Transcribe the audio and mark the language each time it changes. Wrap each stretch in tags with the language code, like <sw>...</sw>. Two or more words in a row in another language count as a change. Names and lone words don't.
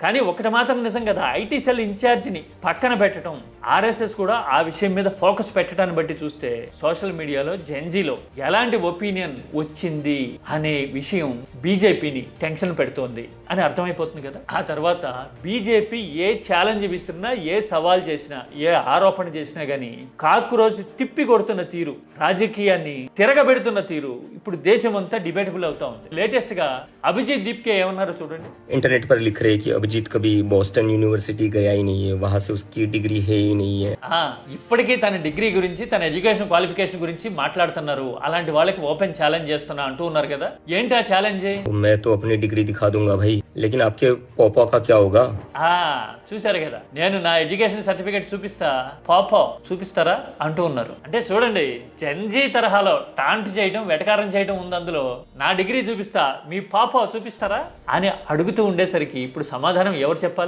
<te>కానీ ఒకటి మాత్రం నిజం కదా,</te> <en>IT cell</en> <te>ఇన్ఛార్జిని పక్కన పెట్టడం, ఆర్ఎస్ఎస్ కూడా ఆ విషయం మీద ఫోకస్ పెట్టడాన్ని బట్టి చూస్తే</te> <en>social mediaలో</en> <te>జెన్జీలో ఎలాంటి ఒపీనియన్ వచ్చింది అనే విషయం బీజేపీని టెన్షన్ పెడుతోంది అని అర్థమైపోతుంది కదా. ఆ తర్వాత బీజేపీ ఏ ఛాలెంజ్ విసిరినా, ఏ సవాల్ చేసినా, ఏ ఆరోపణ చేసినా గానీ కాక్రోచ్ తిప్పి కొడుతున్న తీరు, రాజకీయాన్ని తిరగబెడుతున్న తీరు ఇప్పుడు దేశం అంతా డిబేటబుల్ అవుతా ఉంది. లేటెస్ట్ గా అభిజిత్ దీప్కే ఏమన్నారో చూడండి.</te> <hi>इंटरनेट पर लिख रहे हैं कि अभिजीत कभी बॉस्टन यूनिवर्सिटी गया ही नहीं है, वहां से उसकी डिग्री है ही नहीं है.</hi> <te>ఇప్పటికీ తన డిగ్రీ గురించి, తన</te> <en>education qualification</en> <te>గురించి మాట్లాడుతున్నారు. అలాంటి వాళ్ళకి</te> <en>open challenge</en> <te>చేస్తున్నా అంటూ ఉన్నారు కదా. ఏంటి ఆ ఛాలెంజ్?</te> <hi>तो मैं तो अपनी डिग्री दिखा दूंगा भाई, लेकिन आपके पापा का क्या होगा?</hi> <te>చూశారు కదా, నేను నా</te> <en>education certificate</en> <te>చూపిస్తా, పాపో చూపిస్తారా అంటూ ఉన్నారు. అంటే చూడండి, జెన్జీ తరహాలో టాంట్ చేయడం, వెటకారం చేయడం ఉంది అందులో. నా డిగ్రీ చూపిస్తా, మీ పాపో చూపిస్తారా అని అడుగుతూ ఉండేసరికి ఇప్పుడు సమాధానం ఎవరు చెప్పాలి?</te>